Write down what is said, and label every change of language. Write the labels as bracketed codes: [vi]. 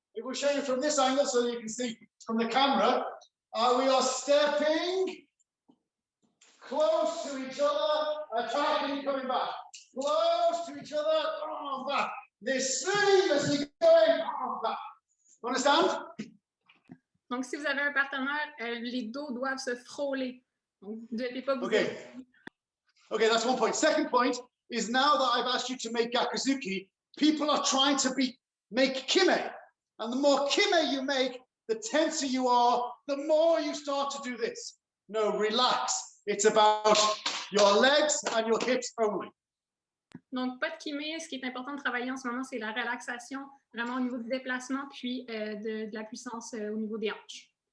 [en] If we show you from this angle so you can see from the camera, we are stepping close to each other, attacking, coming back. Close to each other, back. This seamlessly going back. Understand? [fr] Donc, si vous avez un partenaire, les dos doivent se frôler. Donc, vous ne devez pas vous... [en] Okay, that's one point. Second point is, now that I've asked you to make Kakazuki, people are trying to make kime. And the more kime you make, the tenser you are, the more you start to do this. No, relax. It's about your legs and your hips only. [fr] Donc, pas de kime. Ce qui est important de travailler en ce moment, c'est la relaxation, vraiment au niveau du déplacement, puis de la puissance au niveau des hanches.